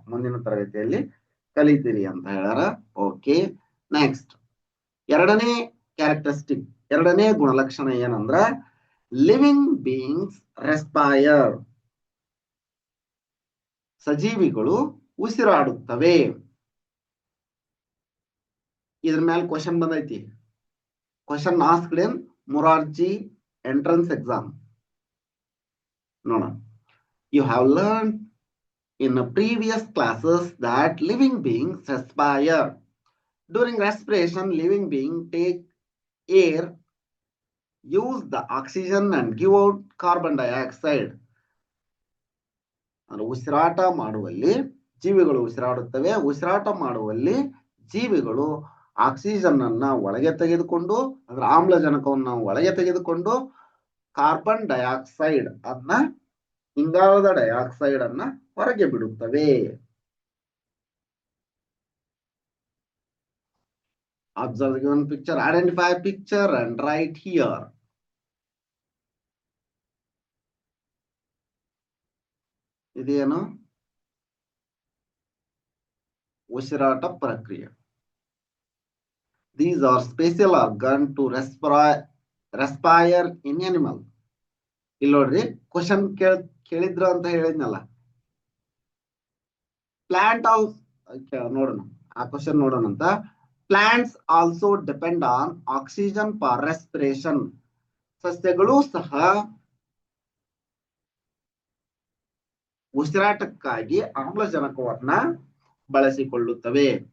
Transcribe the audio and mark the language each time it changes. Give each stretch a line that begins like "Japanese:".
Kannada: ಮುಂದಿನ ತರಗತಿಯಲ್ಲಿ ಕಲಿತೀರಿ ಅಂತ ಹೇಳ್ಯಾರ. ಓಕೆ, ನೆಕ್ಸ್ಟ್ ಎರಡನೇ ಕ್ಯಾರೆಕ್ಟರಿಸ್ಟಿಕ್, ಎರಡನೇ ಗುಣಲಕ್ಷಣ ಏನಂದ್ರ
English: Living beings respire.
Kannada: ಸಜೀವಿಗಳು ಉಸಿರಾಡುತ್ತವೆ. ಇದ್ರ ಮೇಲೆ ಕ್ವಶನ್ ಬಂದೈತಿ.
English: Question asked in Morarji entrance exam.
Kannada: ನೋಡೋಣ.
English: You have learned in previous classes that living beings respire. During respiration, living beings take air, use the oxygen and give out carbon dioxide.
Kannada: ಉಸಿರಾಟ ಮಾಡುವಲ್ಲಿ ಜೀವಿಗಳು ಉಸಿರಾಡುತ್ತವೆ. ಉಸಿರಾಟ ಮಾಡುವಲ್ಲಿ ಜೀವಿಗಳು ಆಕ್ಸಿಜನ್ ಅನ್ನ ಒಳಗೆ ತೆಗೆದುಕೊಂಡು, ಅಂದ್ರೆ ಆಮ್ಲಜನಕವನ್ನು ಒಳಗೆ ತೆಗೆದುಕೊಂಡು, ಕಾರ್ಬನ್ ಡೈಆಕ್ಸೈಡ್ ಅನ್ನ, ಇಂಗಾಲದ ಡೈಆಕ್ಸೈಡ್ ಅನ್ನ ಹೊರಗೆ ಬಿಡುತ್ತವೆ.
English: Observe the given picture, identify picture and write here.
Kannada: ಇದೇನು? ಉಸಿರಾಟ ಪ್ರಕ್ರಿಯೆ.
English: These are special organ to respire in animal.
Kannada: ಇಲ್ಲಿ ನೋಡ್ರಿ, ಕ್ವಶನ್ ಕೇಳಿದ್ರು ಅಂತ ಹೇಳಿದ್ನಲ್ಲ. ಪ್ಲಾಂಟ್ ನೋಡೋಣ, ಆ ಕ್ವಶನ್ ನೋಡೋಣ ಅಂತ.
English: Plants also depend on oxygen for respiration.
Kannada: ಸಸ್ಯಗಳು ಸಹ ಉಸಿರಾಟಕ್ಕಾಗಿ ಆಮ್ಲಜನಕವನ್ನ ಬಳಸಿಕೊಳ್ಳುತ್ತವೆ.